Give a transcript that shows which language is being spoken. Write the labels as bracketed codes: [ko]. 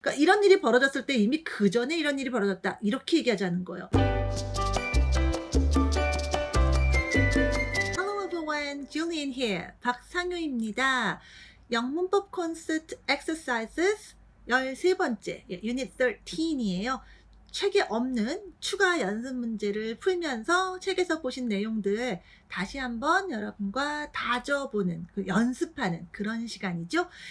[ko] 그러니까 이런 일이 벌어졌을 때 이미 그 전에 이런 일이 벌어졌다. 이렇게 얘기하자는 거예요. [en] Hello everyone, Julian here. [ko] 박상효입니다. 영문법 콘서트 exercises 13번째, 유닛 13이에요. 책에 없는 추가 연습 문제를 풀면서 책에서 보신 내용들 다시 한번 여러분과 다져보는, 연습하는 그런 시간이죠.